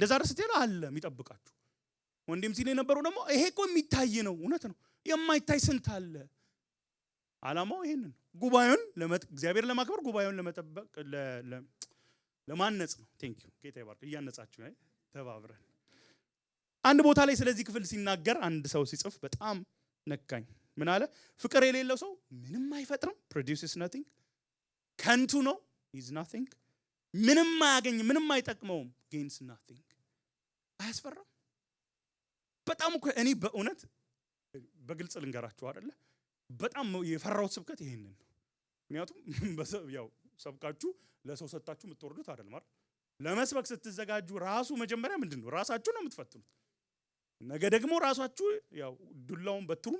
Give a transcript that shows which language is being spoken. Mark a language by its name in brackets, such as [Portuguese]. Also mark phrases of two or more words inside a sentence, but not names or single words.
[Amharic] እንደዛ ረስት ያለ አለ የሚጠብቃችሁ። ወንድም ሲል የነበረው ደግሞ ይሄ እኮ የሚታይ ነው። እውነት ነው። የማይታይ ስንት አለ። ዓላማው ይሄንን ጉባኤውን እግዚአብሔር ለማክበር ጉባኤውን ለመጠበቅ ለማነጽ ነው። [English] thank you [Amharic] ጌታ ይባርክ። እያነጻችሁ ነው ተባብረን። አንድ ቦታ ላይ ስለዚህ ክፍል ሲናገር አንድ ሰው ሲጽፍ በጣም ነካኝ። ምን አለ? ፍቅር የሌለው ሰው ምንም አይፈጥርም። [English] produces nothing [Amharic] ከንቱ ነው [English] is nothing [Amharic] ምንም አያገኝም፣ ምንም አይጠቅመውም [English] gains nothing። [Amharic] አያስፈራም? በጣም እኮ እኔ በእውነት በግልጽ ልንገራችሁ አይደለ በጣም የፈራሁት ስብከት ይሄንን ነው። ምክንያቱም ያው ሰብካችሁ ለሰው ሰጣችሁ የምትወርዱት አይደል ማለት ለመስበክ ስትዘጋጁ ራሱ መጀመሪያ ምንድነው ራሳችሁ ነው የምትፈትኑት። ነገ ደግሞ ራሳችሁ ያው ዱላውን በትሩም